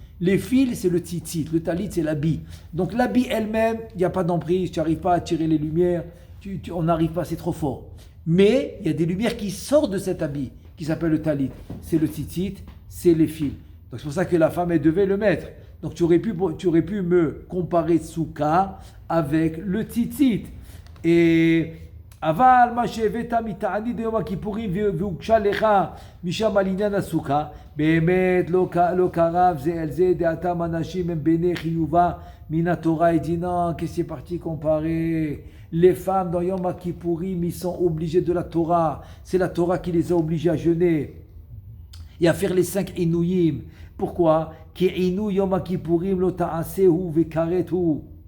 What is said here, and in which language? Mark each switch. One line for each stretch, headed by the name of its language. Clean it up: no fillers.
French: Les fils, c'est le tzitzit. Le talit, c'est l'habit. Donc l'habit elle-même, il n'y a pas d'emprise, tu n'arrives pas à tirer les lumières, on n'arrive pas, c'est trop fort. Mais il y a des lumières qui sortent de cet habit, qui s'appelle le talit. C'est le tzitzit, c'est les fils. Donc c'est pour ça que la femme, elle devait le mettre. Donc tu aurais pu me comparer Souka avec le tzitzit. Et...
Hebrew: אבל מה שהבאת מתענית ביום הכיפורים והוגשה לך משם על עניין הסוכה, באמת לא קרב זה אל זה, דעתם אנשים הם בעיני חיובה מן התורה.
French: Il dit non, qu'est-ce qui est parti comparer? Les femmes dans Yom Kippourim, ils sont obligés de la Torah. C'est la Torah qui les a obligés à jeûner et à faire les 5 inouïm. Pourquoi?
Hebrew: Ki inou Yom Kippourim lo ta'asehu vekarethu.